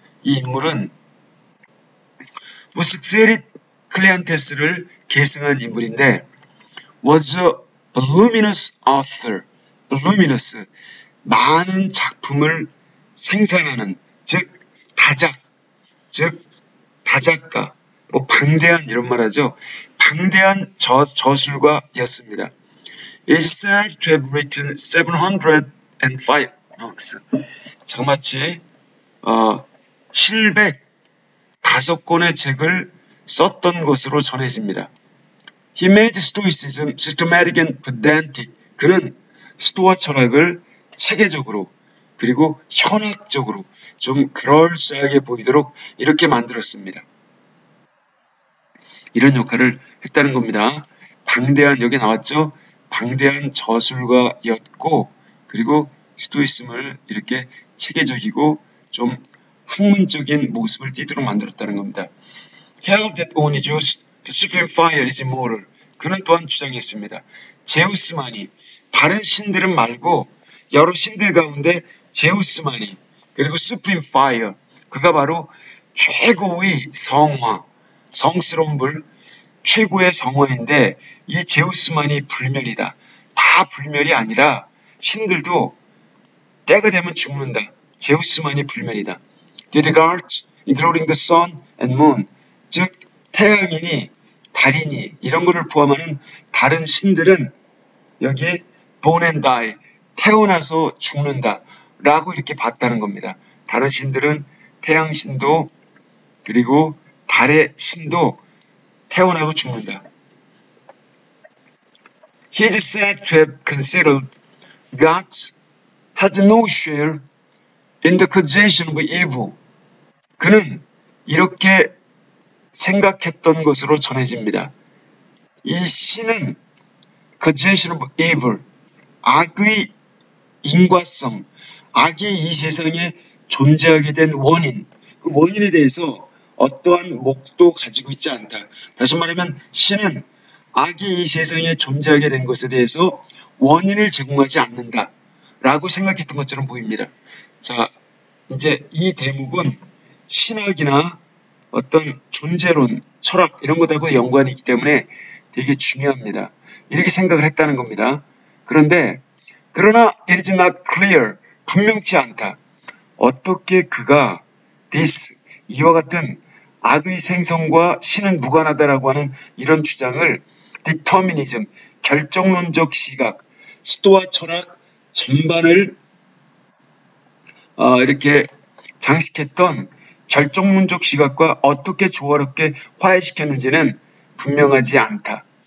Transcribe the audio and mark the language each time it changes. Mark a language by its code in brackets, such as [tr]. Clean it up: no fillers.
[ko] 이 인물은 무스세리 클레안테스를 계승한 인물인데 [en] was a voluminous author, [ko] voluminous, 많은 작품을 생산하는, 즉 다작가, 뭐 방대한 이런 말하죠. 방대한 저술가였습니다. [en] Is said to have written 705 books. [ko] 장마치 705권의 책을 썼던 것으로 전해집니다. [en] He made Stoicism systematic and pedantic. [ko] 그는 스토아 철학을 체계적으로 그리고 현학적으로 좀 그럴싸하게 보이도록 이렇게 만들었습니다. 이런 역할을 했다는 겁니다. 방대한, 여기 나왔죠? 방대한 저술가였고 그리고 스토이즘을 이렇게 체계적이고 좀 학문적인 모습을 띠도록 만들었다는 겁니다. [en] Held that only Zeus, the supreme fire is immortal. [ko] 그는 또한 주장했습니다. 제우스만이, 다른 신들은 말고 여러 신들 가운데 제우스만이, 그리고 supreme fire, 그가 바로 최고의 성화, 성스러운 불, 최고의 성화인데 이 제우스만이 불멸이다. 다 불멸이 아니라 신들도 때가 되면 죽는다. 제우스만이 불멸이다. [en] The gods, including the sun and moon, [ko] 즉 태양이니 달이니 이런 것을 포함하는 다른 신들은 여기에 [en] born and die, [ko] 태어나서 죽는다 라고 이렇게 봤다는 겁니다. 다른 신들은 태양신도 그리고 달의 신도 태어나고 죽는다. [en] He is said to have considered God had no share in the causation of evil. [ko] 그는 이렇게 생각했던 것으로 전해집니다. 이 신은 [en] causation of evil, [ko] 악의 인과성, 악이 이 세상에 존재하게 된 원인, 그 원인에 대해서 어떠한 목도 가지고 있지 않다. 다시 말하면 신은 악이 이 세상에 존재하게 된 것에 대해서 원인을 제공하지 않는다 라고 생각했던 것처럼 보입니다. 자, 이제 이 대목은 신학이나 어떤 존재론, 철학 이런 것하고 연관이 있기 때문에 되게 중요합니다. 이렇게 생각을 했다는 겁니다. 그러나 [en] it is not clear, [ko] 분명치 않다. 어떻게 그가 this, 이와 같은 악의 생성과 신은 무관하다라고 하는 이런 주장을 determinism, 결정론적 시각, 스토아 철학 전반을 이렇게 장식했던 결정론적 시각과 어떻게 조화롭게 화해시켰는지는 분명하지 않다.